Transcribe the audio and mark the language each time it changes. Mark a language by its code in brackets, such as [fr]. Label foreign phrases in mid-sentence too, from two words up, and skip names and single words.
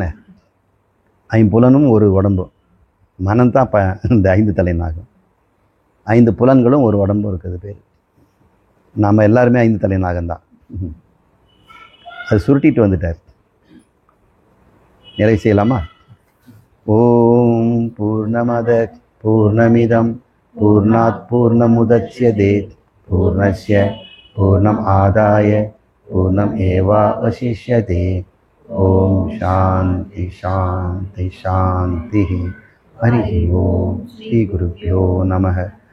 [ta] 5 புலனும் ஒரு உடம்பும், மனம்தான் இந்த 5 தலை நாகம். 5 புலன்களும் ஒரு உடம்பும் இருக்குது பேர். நாம் எல்லாருமே 5 தலை நாகம்தான். அது சுருட்டிட்டு வந்துட்டார். நிறைவு செய்யலாமா? [sa] ओम् पूर्णमद पूर्णमिदं पूर्णात् पूर्णमुदच्यते पूर्णस्य पूर्णम् आदाय पूर्णमेवावशिष्यते। ओम शांति शांति शांति। हरि ओम। श्री गुरुभ्यो नमः।